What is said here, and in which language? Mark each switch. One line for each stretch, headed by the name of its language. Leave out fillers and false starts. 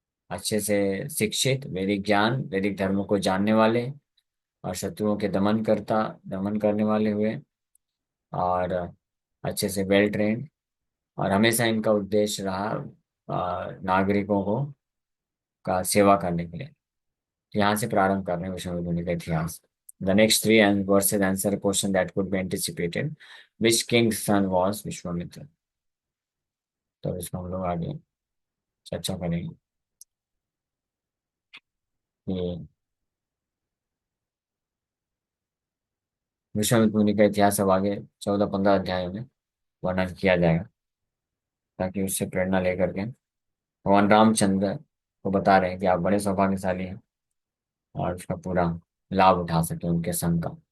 Hindi: अच्छे से शिक्षित, वैदिक ज्ञान, वैदिक धर्म को जानने वाले, और शत्रुओं के दमन करने वाले हुए, और अच्छे से वेल ट्रेन्ड, और हमेशा इनका उद्देश्य रहा नागरिकों को का सेवा करने के लिए। यहाँ से प्रारंभ करने विश्वविद्यालय मुनि का इतिहास।
English: The next three verses answer a question that could be anticipated. Which king's son was Vishwamitra?
Hindi: तो इसको हम लोग आगे चर्चा करेंगे कि विश्वामित्र मुनि का इतिहास अब आगे 14-15 अध्यायों में वर्णन किया जाएगा, ताकि उससे प्रेरणा लेकर के भगवान रामचंद्र को बता रहे हैं कि आप बड़े सौभाग्यशाली हैं, और उसका पूरा लाभ उठा सके उनके संग का।